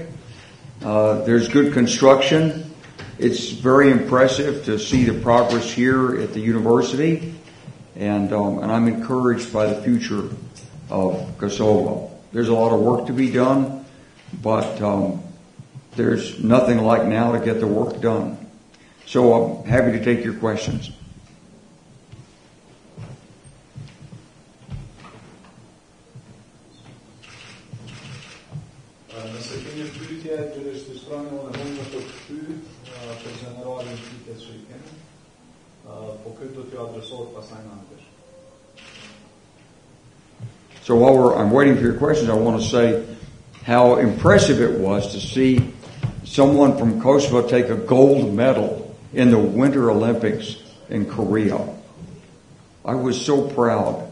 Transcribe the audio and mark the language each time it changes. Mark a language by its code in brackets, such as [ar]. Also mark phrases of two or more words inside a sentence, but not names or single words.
[en] There's good construction. It's very impressive to see the progress here at the university, and I'm encouraged by the future of Kosovo. There's a lot of work to be done, but there's nothing like now to get the work done. So I'm happy to take your questions. [sq] Nëse keni pyetje të regjistroni unë mund të pyet për gjeneralin pyetjes që I keni. Po këtë do t'ju adresohet pasaj në anglisht. [en] So while I'm waiting for your questions, I want to say how impressive it was to see someone from Kosovo take a gold medal in the Winter Olympics in Korea. I was so proud.